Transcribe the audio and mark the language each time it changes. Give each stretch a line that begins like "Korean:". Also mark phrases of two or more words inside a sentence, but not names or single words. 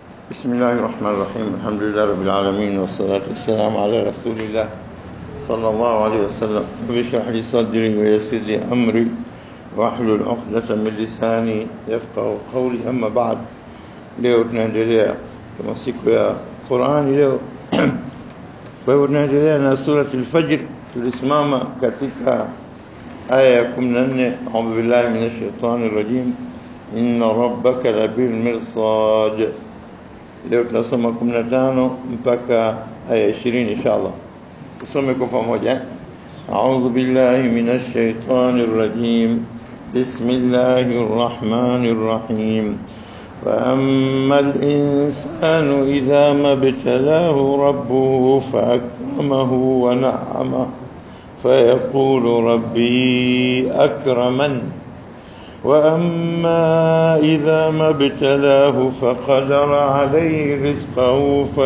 Arabic: بسم الله الرحمن الرحيم الحمد لله رب العالمين والصلاة والسلام على رسول الله صلى الله عليه وسلم رب اشرح لي صدري ويسر لي أمري واحلل عقدة من لساني يفقه قولي أما بعد
Swahili: leo tunaendelea kama siku ya Qur'ani leo kwa hivyo tunaendelea na surati al-Fajr tulisimama katika aya ya 14
Arabic: أعوذ بالله من الشيطان الرجيم إن ربك لبالمرصاد
Swahili: leo tunasoma 15 mpaka aya 20 inshallah tusome kwa pamoja a'udhu
Arabic: بالله من الشيطان الرجيم بسم الله الرحمن الرحيم فأما الإنسان إذا ما ابتلاه ربه فأكرمه ونعمه فيقول ربي أكرمن وأما إذا ما ابتلاه فقدر عليه رزقه